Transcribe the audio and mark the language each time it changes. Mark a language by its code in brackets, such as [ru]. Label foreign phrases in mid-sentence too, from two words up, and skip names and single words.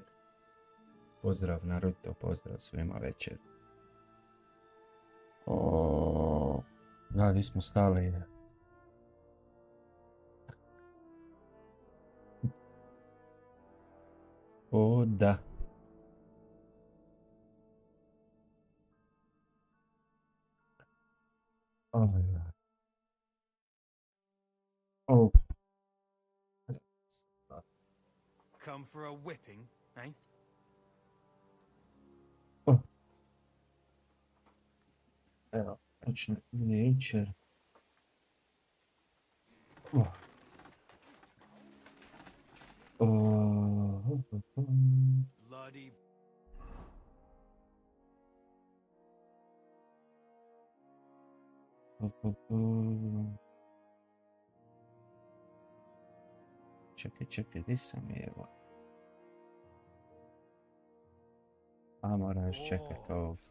[hr] Pozdrav Naruto, pozdrav svima večer. Da, gdje smo stali? Da. [en] Come for a whipping, eh? [hr] Evo, počne nature. Bloody. Čekaj, gdje sam je, evo. Moram još čekat ovo.